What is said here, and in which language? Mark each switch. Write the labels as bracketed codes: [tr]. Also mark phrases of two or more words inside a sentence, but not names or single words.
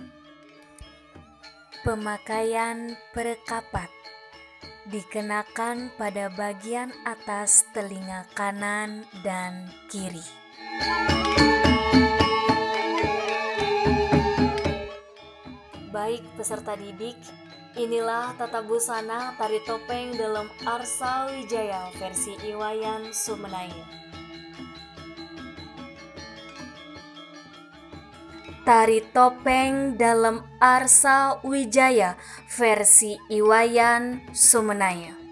[id] Pemakaian perekapat dikenakan pada bagian atas telinga kanan dan kiri. Baik peserta didik, inilah tata busana tari topeng dalam Arsa Wijaya versi Iwayan Sumenaya. Tari topeng dalam Arsa Wijaya versi Iwayan Sumenaya.